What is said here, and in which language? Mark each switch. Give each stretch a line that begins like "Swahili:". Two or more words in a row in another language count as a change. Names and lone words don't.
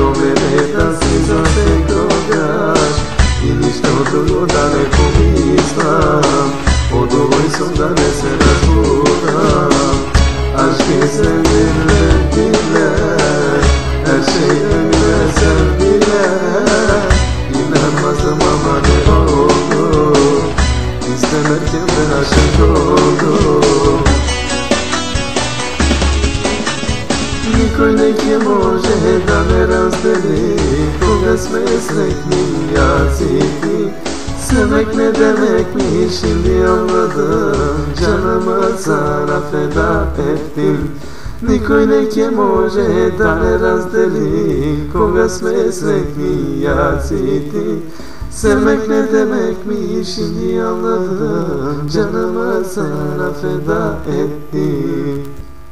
Macedonian: мене да си за секогаш и ништо друго да не помислам, од овој сон да не се разбудам.
Turkish: Aşkı seninle dinle, her şeyden güzel bile. İnanmazdım ama ne oldu, İstemerken ben aşık oldum.
Macedonian: Никој не ќе може да ме раздели кога сме сретни јас и ти.
Turkish: Sevmek ne demekmiş şimdi anladım, canımı sana feda ettim.
Macedonian: Никој не ќе може да не раздели кога сме сретни јас и ти.
Turkish: Sevmek ne demekmiş şimdi anladım, canımı sana feda ettim.